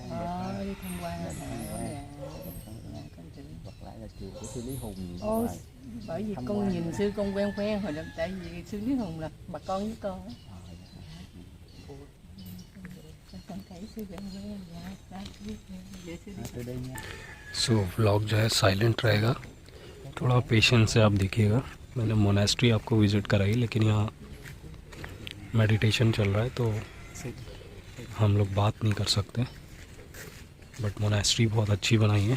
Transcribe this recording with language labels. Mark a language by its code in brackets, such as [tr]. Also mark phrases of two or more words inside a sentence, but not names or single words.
[vi] Đi tham quan hả? Dạ, con chữ. Hoặc lại là chùa của sư Lý Hùng. Ồ, bởi vì con nhìn sư con quen hồi đó, tại vì sư Lý Hùng là bà con với con á. Con thấy sư quen dạ, Từ đây nha. [en] so vlog [hi] जो है साइलेंट रहेगा, थोड़ा पेशेंस से आप देखिएगा। मैंने मोनेस्ट्री आपको विज़िट कराई, लेकिन यहाँ मेडिटेशन चल रहा है तो हम लोग बात नहीं कर सकते, [en] but monastery [hi] बहुत अच्छी बनाई है।